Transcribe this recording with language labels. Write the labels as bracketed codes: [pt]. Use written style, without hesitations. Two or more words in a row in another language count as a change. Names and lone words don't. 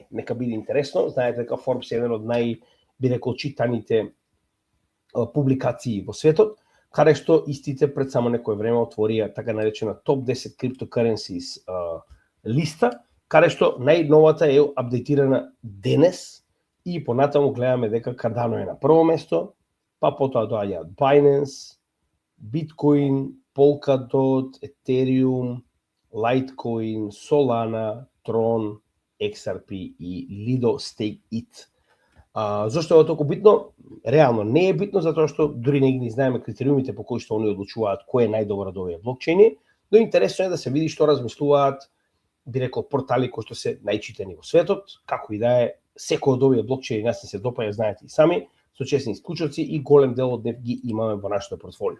[mk] Нека биде интересно. Знаете дека Forbes е еден од би рекол, читаните публикации во светот, каде што истите пред само некој време отворија така наречена топ 10 cryptocurrencies листа, каде што најновата е апдейтирана денес и понатаму гледаме дека Cardano е на прво место, па потоа доаѓаат Binance, Bitcoin, Polkadot, Ethereum, Litecoin, Solana, Tron, XRP и Lido Stake It. Зошто е толку битно? Реално не е битно, затоа што дури не ги знаеме критериумите по кои што они одлучуваат кој е најдобар од овие блокчейни, но интересно е да се види што размислуваат, би рекол, портали кои што се најчитани во светот, како и да е, секој од овие блокчейни нас не се допаѓа, знаете и сами, со честни исклучоци и голем дел од нив ги имаме во нашето портфолио.